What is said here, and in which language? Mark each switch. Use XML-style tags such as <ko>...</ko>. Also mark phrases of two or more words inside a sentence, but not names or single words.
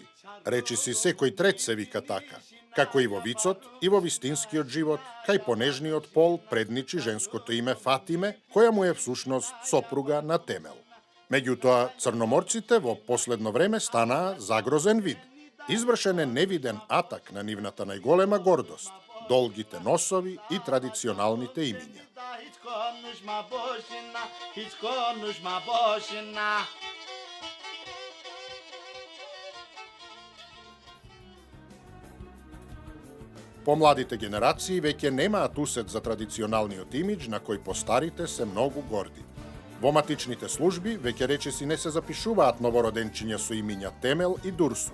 <mk>Речиси, секој трет се вика така, како и во вицот и во вистинскиот живот, кај понежниот пол предничи женското име Фатиме, која му е всушност сопруга на Темел. Меѓутоа, црноморците во последно време станаа загрозен вид. Извршен е невиден атак на нивната најголема гордост – долгите носови и традиционалните имиња.</mk> <tr>Hiç konuşma boşuna, hiç konuşma boşuna.</tr> <mk>Помладите генерации веќе немаат усет за традиционалниот имидж на кој постарите се многу горди. Во матичните служби веќе речиси не се запишуваат новороденчиња со имиња Темел и Дурсун.</mk>